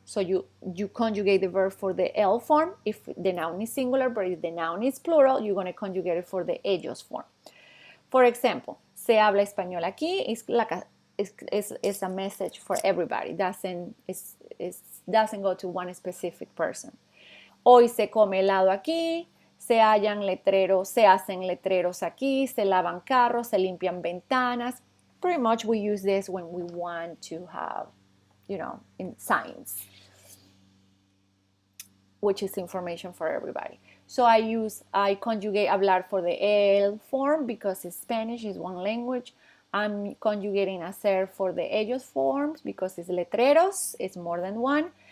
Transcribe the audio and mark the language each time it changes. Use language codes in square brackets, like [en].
[en] So you conjugate the verb for the L form if the noun is singular, but if the noun is plural, you're going to conjugate it for the ellos form. For example, [es] se habla español aquí [en] is a message for everybody. Doesn't go to one specific person. [es] Hoy se come helado aquí. Se hacen letreros aquí, se lavan carros, se limpian ventanas. [en] Pretty much we use this when we want to have, in signs. which is information for everybody. So I conjugate hablar for the el form because it's Spanish, is one language. I'm conjugating hacer for the ellos forms because it's letreros, it's more than one.